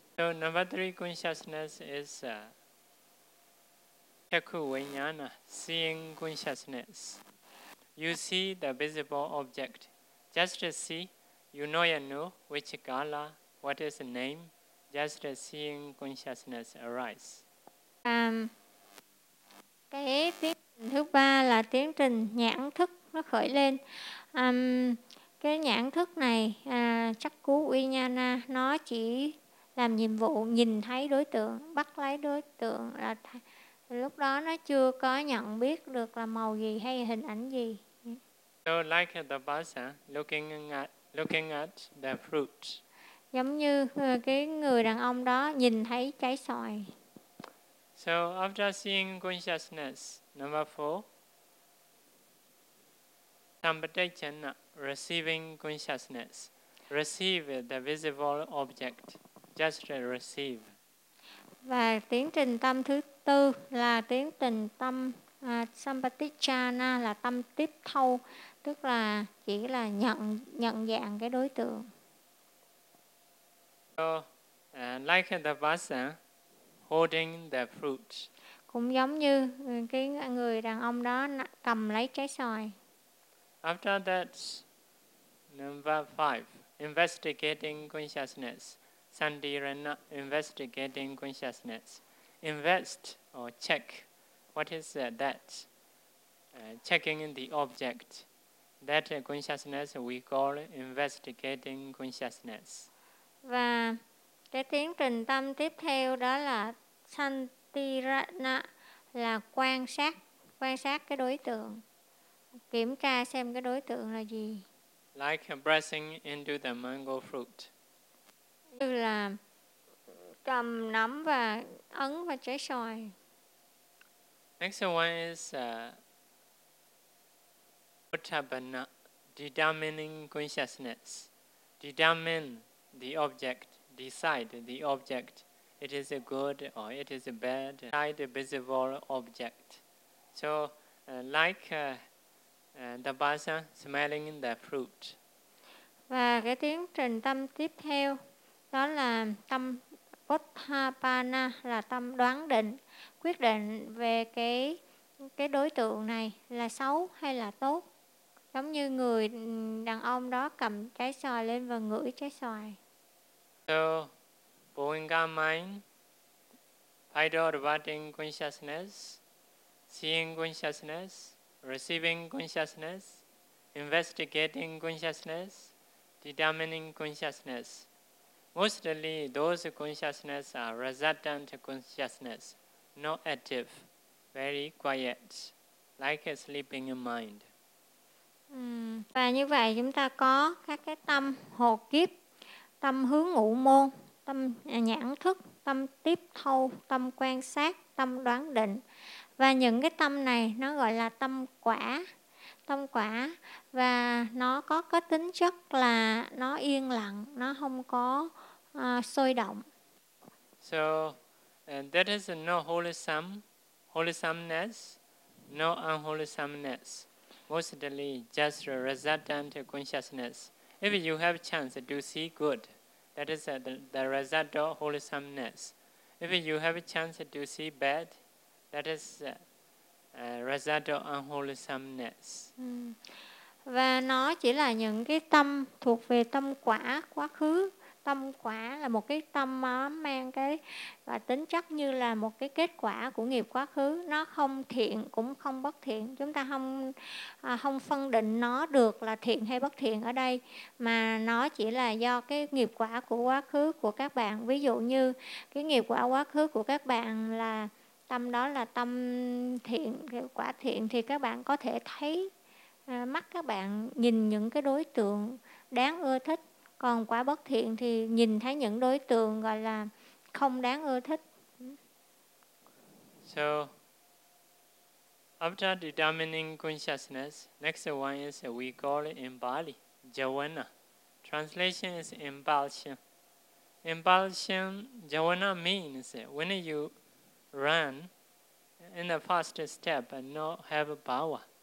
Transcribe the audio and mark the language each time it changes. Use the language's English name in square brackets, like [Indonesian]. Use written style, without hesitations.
[English] So number three consciousness is chakhu vijnana, seeing consciousness. You see the visible object. Just see, you know which color, what is the name. Just seeing consciousness arise. [Vietnamese] Cái tiến trình thứ ba là tiến trình nhãn thức nó khởi lên. Cái nhãn thức này, chakhu vijnana, nó chỉ làm nhiệm vụ nhìn thấy đối tượng, bắt lấy đối tượng. Lúc đó nó chưa có nhận biết được là màu gì hay hình ảnh gì. [English] So like the person looking at the fruit. [Vietnamese] Giống như cái người đàn ông đó nhìn thấy trái xoài. [English] So after seeing consciousness, number four, sampatthana, receiving consciousness, receive the visible object. Just receive. [Vietnamese] Và tiến trình tâm thứ tư là tiến trình tâm sampatthana, là tâm tiếp thu, tức là chỉ là nhận dạng cái đối tượng. [English] So, like the person holding the fruit. [Vietnamese] Cũng giống như cái người đàn ông đó cầm lấy trái xoài. [English] After that, number five, investigating consciousness. Sandirana, investigating consciousness. Invest or check. What is that? Checking the object. That consciousness we call investigating consciousness. [Vietnamese] Và cái tiến trình tâm tiếp theo đó là Sandirana, là quan sát cái đối tượng, kiểm tra xem cái đối tượng là gì. [English] Like pressing into the mango fruit. [Vietnamese] Như là cầm nắm và ấn vào trái xoài. [English] Next one is Uttabana, determining consciousness. Determine the object, decide the object, it is a good or it is a bad, decide a visible object. So, the person smelling the fruit. [Vietnamese] Và cái tiến trình tâm tiếp theo đó là tâm Uttapana, là tâm đoán định, quyết định về cái đối tượng này là xấu hay là tốt. Giống như người đàn ông đó cầm trái xoài lên và ngửi trái xoài. [English] So, Bhūṅga mind, vital rewarding consciousness, seeing consciousness, receiving consciousness, investigating consciousness, determining consciousness. Mostly, those consciousness are resultant consciousness, not active, very quiet, like a sleeping mind. [Vietnamese] Và như vậy chúng ta có các cái tâm hồ kiếp, tâm hướng ngụ môn, tâm nhãn thức, tâm tiếp thâu, tâm quan sát, tâm đoán định. Và những cái tâm này nó gọi là tâm quả. Tâm quả, và nó có cái tính chất là nó yên lặng, nó không có sôi động. [English] So, that is no wholesomeness, no unwholesomeness. Mostly just a resultant consciousness. If you have chance to see good, that is the result of wholesomeness. If you have a chance to see bad, that is a result of unwholesomeness. [Vietnamese] Và nó chỉ là những cái tâm thuộc về tâm quả quá khứ. Tâm quả là một cái tâm mang cái và tính chất như là một cái kết quả của nghiệp quá khứ. Nó không thiện cũng không bất thiện. Chúng ta không phân định nó được là thiện hay bất thiện ở đây. Mà nó chỉ là do cái nghiệp quả của quá khứ của các bạn. Ví dụ như cái nghiệp quả quá khứ của các bạn là tâm đó là tâm thiện, quả thiện. Thì các bạn có thể thấy, mắt các bạn nhìn những cái đối tượng đáng ưa thích. Còn quả bất thiện thì nhìn thấy những đối tượng gọi là không đáng ưa thích. [English] So, after determining consciousness, next one is we call it in Bali, Jhavana. Translation is impulsion. Impulsion, Jhavana means when you run in the first step and not have power.